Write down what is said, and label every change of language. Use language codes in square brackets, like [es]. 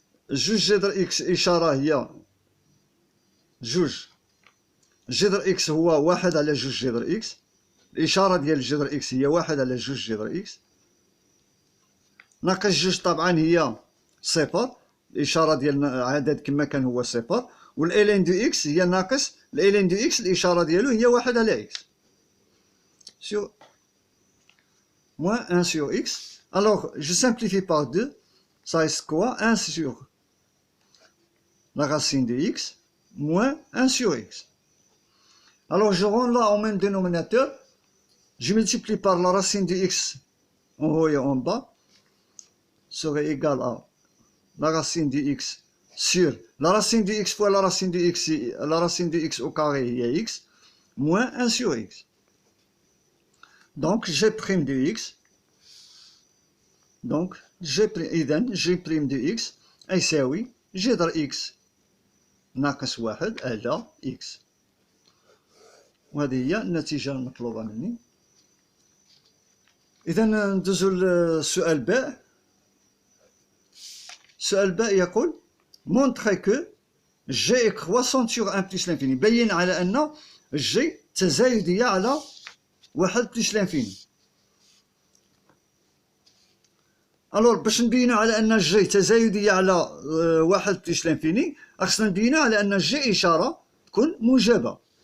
[ar] جوج جذر اكس اشاره هي جوج جذر اكس هو واحد على جوج جذر اكس، الإشارة ديال جذر اكس هي واحد على جوج جذر اكس، ناقص جوج طبعا هي صفر، الإشارة ديال عدد كما كان هو صفر، والإلين دو اكس هي ناقص الإلين دو اكس الإشارة ديالو هي واحد على اكس [fr] sur moins 1 sur x. Alors je simplifie par 2, ça reste quoi? 1 sur la racine de x moins 1 sur x. Alors je rends là au même dénominateur, je multiplie par la racine de x en haut et en bas, serait égal à la racine de x sur la racine de x fois la racine de x, la racine de x au carré est x, moins 1 sur x. Donc g' de x, donc g' de x [ar] يساوي جذر x ناقص واحد على x. وهذه هي النتيجة المطلوبة مني. إذا ندوزو للسؤال باء. السؤال باء يقول: [fr] montrer que g est croissante sur 1 plus l'infini. [ar] بين على أن g تزايدية على واحد بلس لانفيني. ألور باش نبينو على أن g تزايدية على واحد بلس لانفيني خصنا نبينو على أن g إشارة تكون موجبة.